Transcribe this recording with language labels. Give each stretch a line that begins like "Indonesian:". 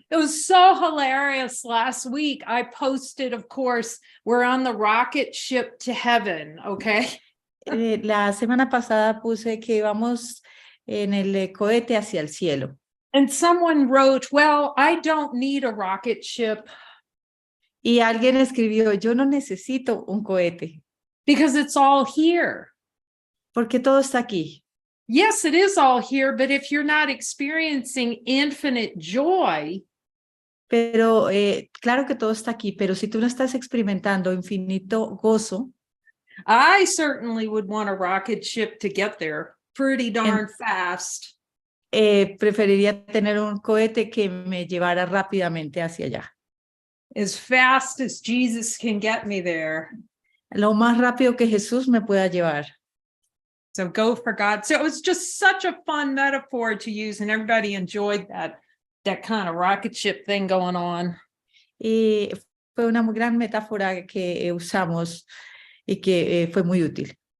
English: It was so hilarious last week. I posted, of course, we're on the rocket ship to heaven, okay?
Spanish: La semana pasada puse que íbamos en el cohete hacia el cielo.
English: And someone wrote, well, I don't need a rocket ship
Spanish: Y alguien escribió, yo no necesito un cohete,
English: because it's all here.
Spanish: porque todo está aquí.
English: Yes, it is all here, but if you're not experiencing infinite joy,
Spanish: Pero claro que todo está aquí, pero si tú no estás experimentando infinito gozo,
English: I certainly would want a rocket ship to get there pretty darn fast.
Spanish: preferiría tener un cohete que me llevara rápidamente hacia allá.
English: As fast as Jesus can get me there.
Spanish: Lo más rápido que Jesús me pueda llevar.
English: So go for God. So it was just such a fun metaphor to use, and everybody enjoyed that kind of rocket ship thing going on.
Spanish: Y fue una muy gran metáfora que usamos y que fue muy útil.